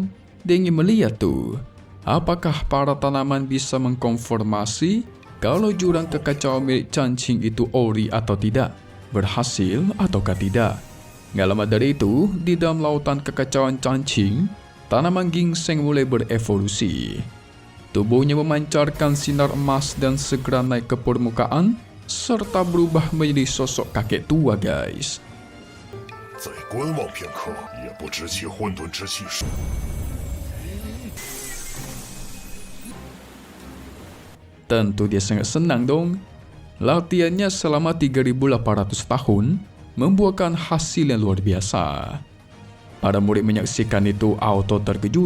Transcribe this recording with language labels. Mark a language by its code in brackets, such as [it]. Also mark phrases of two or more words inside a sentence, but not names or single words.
[id] Dia ingin melihat tuh, apakah para tanaman bisa mengkonfirmasi kalau jurang kekacauan milik Cancing itu ori atau tidak, berhasil ataukah tidak. Nggak lama dari itu, di dalam lautan kekacauan Cancing, tanaman ginseng mulai berevolusi. Tubuhnya memancarkan sinar emas dan segera naik ke permukaan, serta berubah menjadi sosok kakek tua guys. [zh] 再观望片刻，也不知其混沌之气是。 [id] Tentu dia sangat senang dong. Latihannya selama 3.800 tahun membuahkan hasil yang luar biasa. Para murid menyaksikan itu auto terkejut.